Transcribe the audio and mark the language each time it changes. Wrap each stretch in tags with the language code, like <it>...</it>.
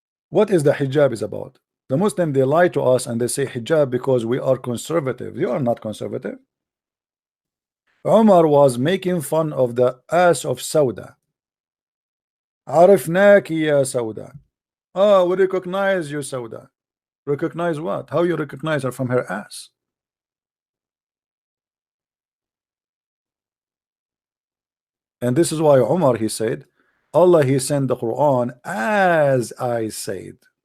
<en>What is the hijab is about? The Muslim, they lie to us and they say hijab because we are conservative. You are not conservative. Umar was making fun of the ass of Sauda.</en> <ar>عرفناك يا Sauda.</ar> <en>Oh, we recognize you, Sauda. Recognize what? How you recognize her from her ass? And this is why Umar, he said, Allah, he sent the Quran as I said.</en>